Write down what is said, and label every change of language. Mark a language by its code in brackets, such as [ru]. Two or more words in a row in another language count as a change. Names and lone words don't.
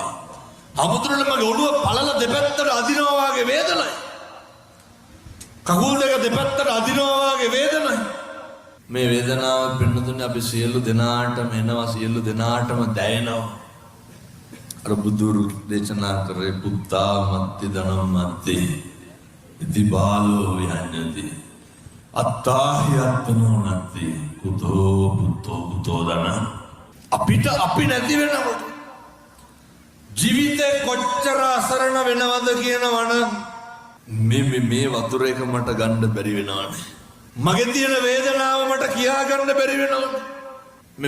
[si] හාමුදුරුවනේ මගේ ඔළුව පළල දෙපැත්තට අදිනවා වගේ වේදනයි. කකුල් දෙක දෙපැත්තට අදිනවා වගේ වේදනයි. මේ වේදනාව පින්නතුනේ අපි සියලු දෙනාටම එනවා, සියලු දෙනාටම දැනෙනවා. අර බුදුරු දේශනා කරේ [pi] පුත්තා මත්ති ධනම්මත්ති ඉති බාලෝ යඤ්ඤති අත්තාහි අත්තනෝ නත්ති කුතෝ පුතෝ ධන. [si] අපිට අපි නැති වෙනකොට ජීවිතේ කොච්චර අසරණ වෙනවද කියනවනම් මේ වතුර එක මට ගන්න බැරි වෙනවනේ. මගේ තියෙන වේදනාව මට කියා ගන්න බැරි වෙනවනේ.